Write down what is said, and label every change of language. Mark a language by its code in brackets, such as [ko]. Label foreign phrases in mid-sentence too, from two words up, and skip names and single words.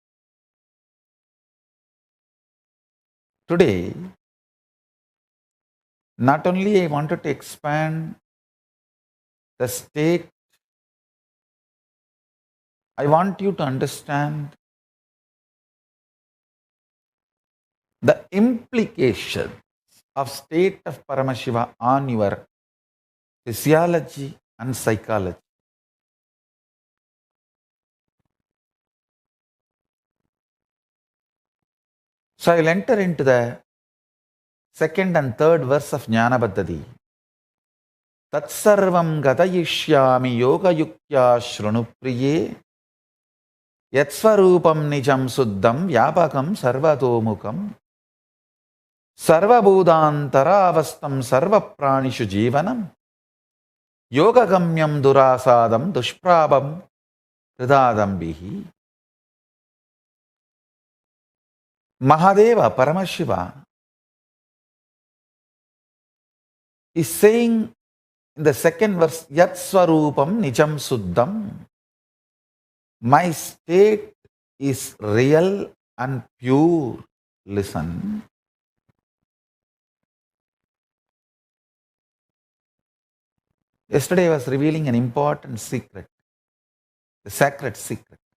[en] Today, not only I wanted to expand the state, I want you to understand the implications of state of Paramashiva on your physiology and psychology. So I will enter into the second and third verse of Jnana Paddhati. [sa] तत्सर्वं कथयिष्यामि योग युक्त्या शृणु प्रिये यत्स्वरूपं निजं शुद्धं व्यापकं सर्वतोमुखं सर्वभूतान्तरावस्थं सर्वप्राणिषु जीवनं योगगम्यं दुरासदं दुष्प्रापं हृदाम्बुभिः. [en] Mahadeva Paramashiva is saying in the second verse, [sa] यत् स्वरूपं निजं शुद्धं. [en] My state is real and pure. Listen. Yesterday I was revealing an important secret, the sacred secret.